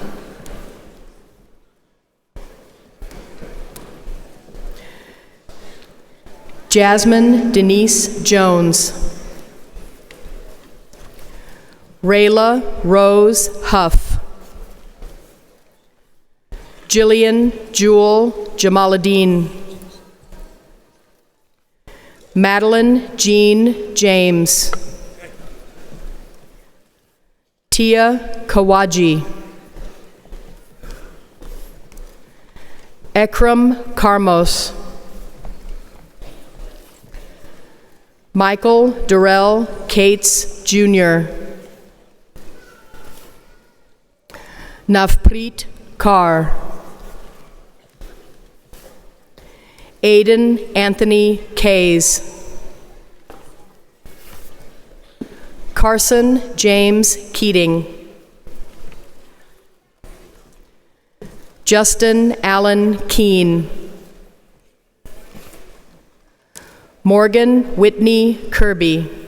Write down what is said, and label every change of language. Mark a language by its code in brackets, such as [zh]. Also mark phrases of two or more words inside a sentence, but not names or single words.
[en] Jasmine Denise Jones. Rayla Rose Huff. Jillian Jewel Jamaluddin. Madeline Jean James. Tia Kawaji. Ekram Karmos. Michael Durrell Cates Jr. Navpreet Kaur. Aiden Anthony Kays. Carson James Keating. Justin Allen Keene. Morgan Whitney Kirby.